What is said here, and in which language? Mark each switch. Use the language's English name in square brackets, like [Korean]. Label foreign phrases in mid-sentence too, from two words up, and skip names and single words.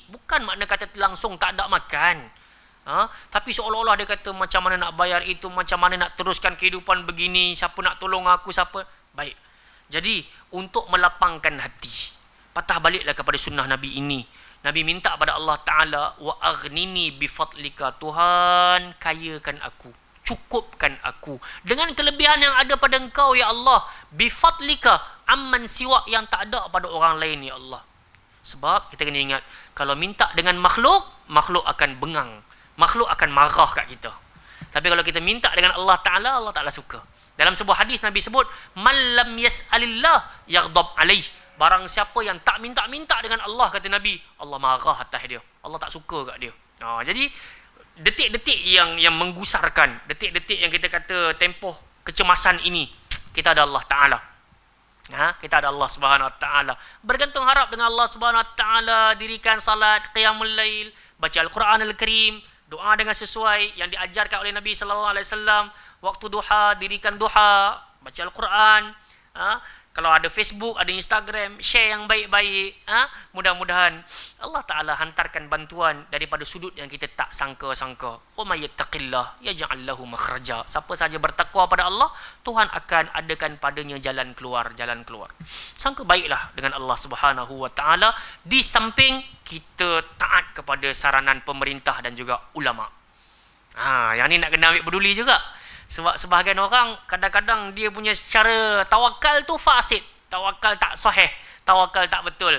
[Malay] Bukan makna kata langsung tak ada makan, tapi seolah-olah dia kata, macam mana nak bayar itu, macam mana nak teruskan kehidupan begini, siapa nak tolong aku, siapa. Baik, jadi untuk melapangkan hati, patah baliklah kepada sunnah Nabi ini. Nabi minta pada Allah Ta'ala, [Arabic] وأغنني بفضلك, [Malay] Tuhan kayakan aku, cukupkan aku dengan kelebihan yang ada pada engkau, ya Allah, [Arabic] بفضلك عمن سواك, [Malay] yang tak ada pada orang lain, ya Allah. Sebab kita kena ingat, kalau minta dengan makhluk akan bengang, makhluk akan marah kat kita. Tapi kalau kita minta dengan Allah Ta'ala, Allah Ta'ala suka. Dalam sebuah hadis Nabi sebut, [Arabic] من لم يسأل الله يغضب عليه. [Malay] Barang siapa yang tak minta-minta dengan Allah, kata Nabi, Allah marah atas dia, Allah tak suka kat dia. Jadi detik-detik yang menggusarkan, detik-detik yang kita kata tempoh kecemasan ini, kita ada Allah Ta'ala. Kita ada Allah Subhanahu Wa Ta'ala. Bergantung harap dengan Allah Subhanahu Wa Ta'ala, dirikan salat, [Arabic] قيام الليل, [Malay] baca Al-Quran Al-Karim, doa dengan sesuai yang diajarkan oleh Nabi [Arabic] صلى الله عليه وسلم. [Malay] Waktu duha, dirikan duha, baca Al-Quran. Kalau ada Facebook, ada Instagram, share yang baik-baik. Mudah-mudahan Allah Ta'ala hantarkan bantuan daripada sudut yang kita tak sangka-sangka. [Arabic] ومن يتق الله يجعل له مخرجا. [Malay] Siapa saja bertakwa pada Allah, Tuhan akan adakan padanya jalan keluar. Sangka baiklah dengan Allah Subhanahu Wa Ta'ala, di samping kita taat kepada saranan pemerintah dan juga ulama. Yang ni nak kena ambil peduli juga. Sebab sebahagian orang kadang-kadang dia punya cara tawakal tu fasid, tawakal tak sahih, tawakal tak betul.